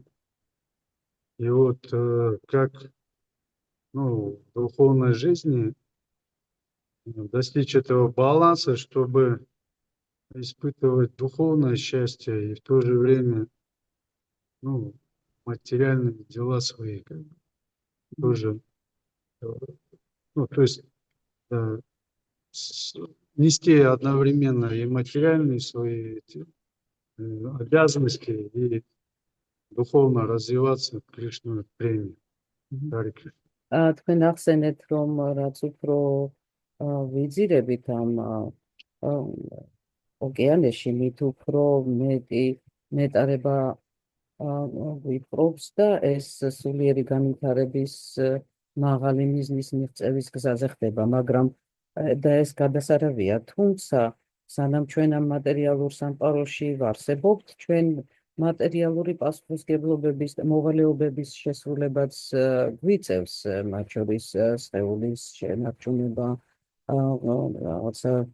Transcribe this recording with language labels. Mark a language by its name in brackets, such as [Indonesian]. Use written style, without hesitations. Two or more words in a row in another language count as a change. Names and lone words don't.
[Russian] И вот как в духовной жизни достичь этого баланса, чтобы испытывать духовное счастье и в то же время материальные дела свои тоже, то есть нести одновременно и материальные свои обязанности и духовно развиваться в Кришну премии. [Georgian] თქვენ ახსენეთ, რომ რაც უფრო ვიძირებით ამ ოკეანეში, მით უფრო მეტი ნეტარება ვიპყრობს და ეს სულიერი განვითარების მაღალი მიზნის მიღწევის გზაზე ხდება, მაგრამ და ეს გადასარავია, თუმცა სანამ ჩვენ ამ მატერიალურ სამყაროში ვარსებობთ, ჩვენ მატერიალური პასუხისმგებლობების და მოვალეობების შესრულებაც გვიწევს, მათ შორის სხეულის შენარჩუნება, რაღაცა